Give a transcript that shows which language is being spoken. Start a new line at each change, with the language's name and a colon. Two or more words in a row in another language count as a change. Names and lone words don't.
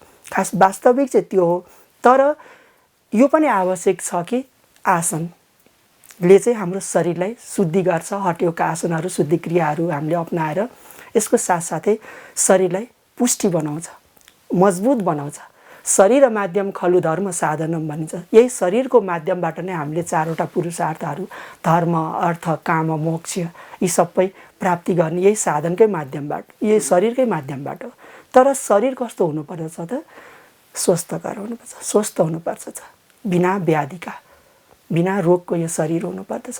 Nepali: खास वास्तविक चाहिँ त्यो हो। तर यो पनि आवश्यक छ कि आसनले चाहिँ हाम्रो शरीरलाई शुद्धि गर्छ। हटेका आसनहरू, शुद्धि क्रियाहरू हामीले अपनाएर यसको साथसाथै शरीरलाई पुष्टि बनाउँछ। मजबुत बनाउँछ।
Sanskrit: शरीर र माध्यम खलु धर्म साधनम
Nepali: भनिन्छ। यही शरीरको माध्यमबाट नै हामीले 4वटा पुरुषार्थहरू धर्म, अर्थ, काम, मोक्ष यी सबै प्राप्ति गर्ने यही साधनकै माध्यमबाट, यही शरीरकै माध्यमबाट हो। तर शरीर कस्तो हुनुपर्छ त? स्वस्थकर हुनुपर्छ, स्वस्थ हुनुपर्छ, बिना व्याधिका, बिना रोगको यो शरीर हुनुपर्दछ।